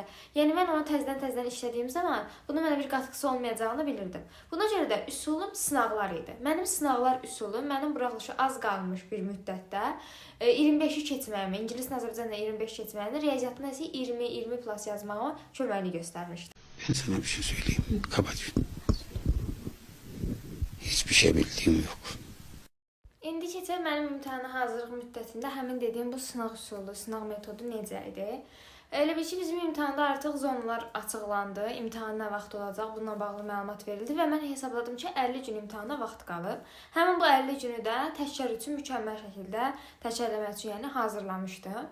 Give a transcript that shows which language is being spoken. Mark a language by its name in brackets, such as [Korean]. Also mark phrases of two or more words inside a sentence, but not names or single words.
[Azerbaijani] Yəni mən onu təzədən işlədiyim zaman bunun mənə bir qatkısı olmayacağını bilirdim. Buna görə də üsulum sınaqlar idi. Mənim sınaqlar üsulum mənim buraxılışı az qalmış bir müddətdə 25-i keçməyimi, ingilis Azərbaycanla 25 keçməyimi, riyaziyyatında isə 20 plus yazmağıma köməyini göstərmişdi. [Turkish] Ben sana bir şey söyleyeyim. Kapat. Hiçbir şey bildiğim yok. [Azerbaijani] İndi keçək mənim imtahana hazırlıq müddətində həmin dediyim bu sınaq üsulu, sınaq metodu necə idi? Elə bir ki, bizim imtahanda artıq zonalar açıqlandı, imtahan nə vaxt olacaq, bununla bağlı məlumat verildi və mən hesabladım ki, 50 gün imtahana vaxt qalıb. Həmin bu 50 günü də təkrar üçün mükəmməl şəkildə təkrarlamaq üçün yəni hazırlamışdım.